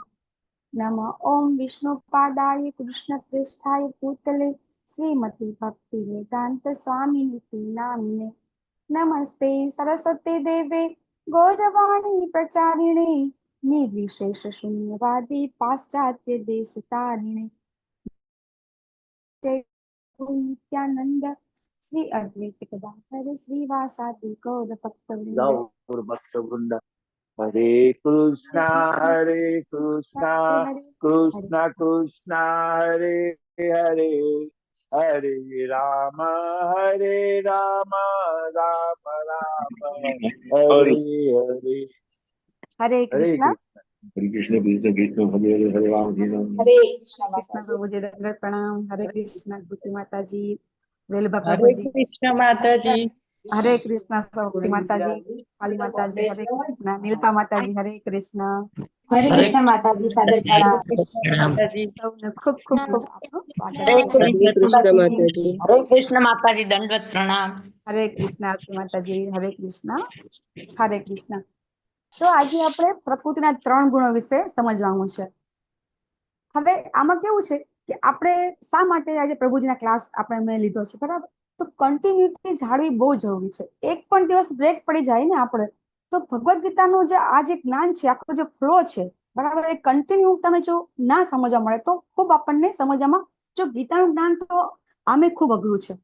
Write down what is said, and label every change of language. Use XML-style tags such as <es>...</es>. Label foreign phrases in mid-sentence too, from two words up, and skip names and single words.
<sa>नमः ओम विष्णुपादाय कृष्णप्रेष्ठाय भूतले श्रीमती भक्तिवेदांत स्वामिनिति नामिने नमस्ते सरस्वती देवे गौरवाणी प्रचारिणे निर्विशेष शून्यवादी पाश्चात्य देशतारिणे जय नित्यानंद श्री अद्वैत गदाधर श्रीवासादि गौर भक्तवृंद। हरे कृष्णा कृष्णा कृष्णा हरे हरे हरे राम राम राम हरे हरे।</sa> <hi>हरे कृष्णा।</hi> <sa>हरे कृष्ण कृष्ण कृष्ण हरे हरे हरे राम</sa> <hi>हरे कृष्ण प्रभु जी दंडवत प्रणाम। हरे कृष्ण भूति माता जी वेलभा प्रभु हरे जी। कृष्ण माताजी। हरे कृष्ण भूति माता जी काली माता जी। हरे कृष्ण नीलपा माता जी। हरे कृष्ण हरे कृष्ण माताजी सादर प्रणाम। माताजी। खूब खूब खूब आपको स्वागत हरे है। हरे कृष्ण माताजी। हरे कृष्ण माताजी दंडवत प्रणाम। हरे कृष्ण आरती माता जी। हरे कृष्ण हरे कृष्ण। तो आज</hi> <gu>આપણે પ્રકૃતિના ત્રણ ગુણો વિશે સમજવાનું છે। હવે આમાં કેવું છે કે આપણે શા માટે આજે પ્રભુજીના ક્લાસ આપણે મેં લીધો છે બરાબર, તો કન્ટિન્યુટી જાળવી બહુ જરૂરી છે। એક પણ દિવસ બ્રેક પડી જાય ને આપણે તો ભગવદ ગીતાનું જે આ જે જ્ઞાન છે આખો જે ફ્લો છે બરાબર એ કન્ટિન્યુ તમે જો ના સમજવા મળે તો ખૂબ આપણને સમજવામાં જો ગીતાનું જ્ઞાન તો આમે ખૂબ અઘરું છે।</gu>